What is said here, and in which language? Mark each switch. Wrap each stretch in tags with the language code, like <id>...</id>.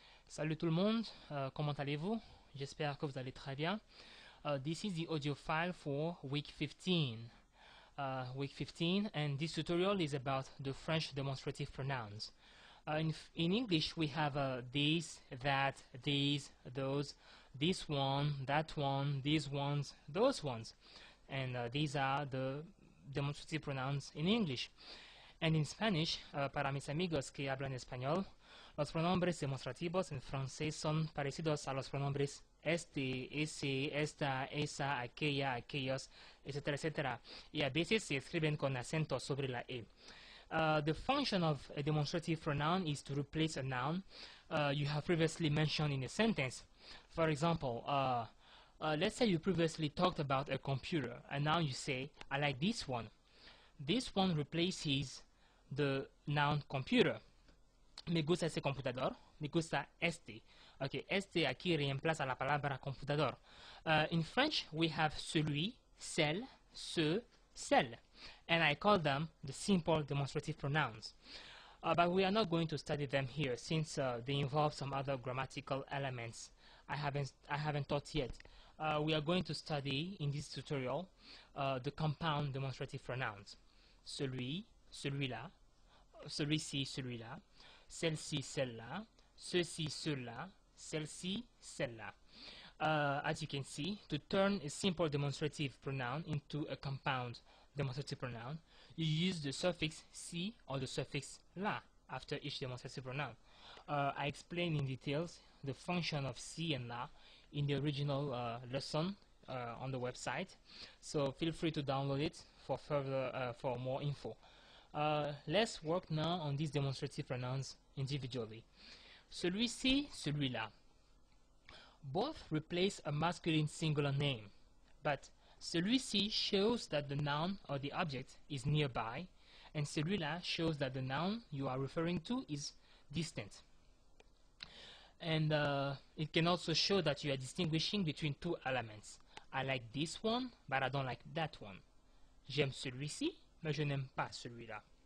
<fr>Salut tout le monde, comment allez-vous? J'espère que vous allez très bien.</fr> <en>This is the audio file for week 15. Week 15, and this tutorial is about the French demonstrative pronouns. In English, we have these, that, these, those, this one, that one, these ones, those ones. And these are the demonstrative pronouns in English. And in Spanish,</en> <es>para mis amigos que hablan español, los pronombres demostrativos en francés son parecidos a los pronombres este, ese, esta, esa, aquella, aquellos, etcétera, etcétera. Y a veces se escriben con acento sobre la E.</es> <en>The function of a demonstrative pronoun is to replace a noun you have previously mentioned in a sentence. For example, let's say you previously talked about a computer, and now you say, I like this one. This one replaces the noun computer.</en> <es>Me gusta ese computador. Me gusta este. Okay, este aquí reemplaza la palabra computador.</es> <en>In French, we have celui, celle, ce, celle. And I call them the simple demonstrative pronouns. But we are not going to study them here since they involve some other grammatical elements I haven't taught yet. We are going to study in this tutorial the compound demonstrative pronouns.</en> <fr>Celui, celui-là, celui-ci, celui-là, celle-ci, celle-là, ceci, cela, celle-ci, celle-là.</fr> <en>As you can see, to turn a simple demonstrative pronoun into a compound demonstrative pronoun, you use the suffix ci or the suffix la after each demonstrative pronoun. I explain in details the function of ci and la in the original lesson on the website, so feel free to download it for more info. Let's work now on these demonstrative pronouns individually. Celui-ci, celui-là. Both replace a masculine singular name, but celui-ci shows that the noun or the object is nearby, and celui-là shows that the noun you are referring to is distant. And it can also show that you are distinguishing between two elements. I like this one, but I don't like that one.</en> <fr>J'aime celui-ci, mais je n'aime pas celui-là.</fr>